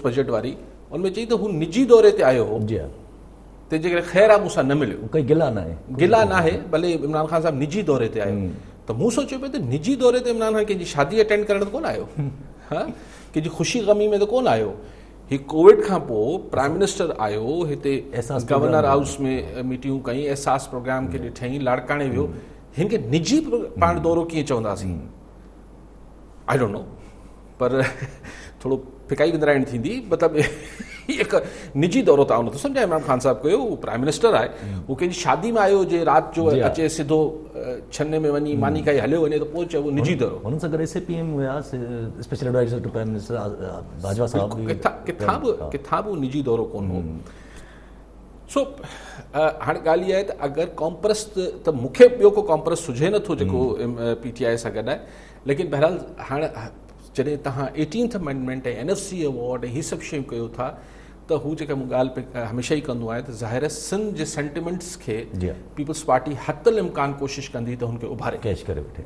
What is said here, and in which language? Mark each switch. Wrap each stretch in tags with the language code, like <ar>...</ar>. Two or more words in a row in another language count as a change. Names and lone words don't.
<sd>बजट वारी, उनमें चई त हू निजी दौरे ते आयो हो, तंहिंजे करे ख़ैर आहे मूंसां न मिलियो, कोई गिला न आहे, भले इमरान ख़ान साहब निजी दौरे ते आयो, त मूं सोचियो पियो त निजी दौरे ते इमरान ख़ान कंहिंजी शादी अटेंड करण त कोन आयो, हा कंहिंजी ख़ुशी गमी में त कोन आयो, हीउ कोविड खां पोइ</sd> <en>prime minister</en> <sd>आयो हिते, गवर्नर हाउस में मीटिंगूं कई, एहसास प्रोग्राम खे ॾिठईं, लाड़काणे वियो, हिन खे निजी पाण दौरो कीअं चवंदासीं,</sd> <en>I don't know,</en> <sd>पर थोरो फिकाई विंदराइण थींदी, मतिलबु हिकु निजी दौरो त आउं नथो सम्झां इमरान ख़ान साहब कयो, उहो</sd> <en>prime minister</en> <sd>आहे, उहो कंहिंजी शादी में आयो जे राति जो अचे सिधो छन्ने में वञी मानी खाई हलियो वञे त पोइ चइबो निजी दौरो। हुननि सां गॾु SAPM हुया,</sd> <en>special adviser to prime minister बाजवा साहब,</en> <sd>किथां बि निजी दौरो कोन हो। सो हाणे ॻाल्हि इहा आहे त अगरि कॉम्प्रस त मूंखे ॿियो को कॉम्प्रस सुझे नथो जेको PTI सां गॾु आहे, लेकिन बहरहाल हाणे जॾहिं तव्हां 18th अमेंडमेंट ऐं NFC अवॉर्ड ऐं हीअ सभु शयूं कयो था, त हू जेका मूं ॻाल्हि हमेशह ई कंदो आहे त ज़ाहिर सिंध जे सेंटिमेंट्स खे पीपल्स पार्टी हतल इम्कान कोशिशि कंदी त हुनखे उभारे कैश करे वठे।</sd>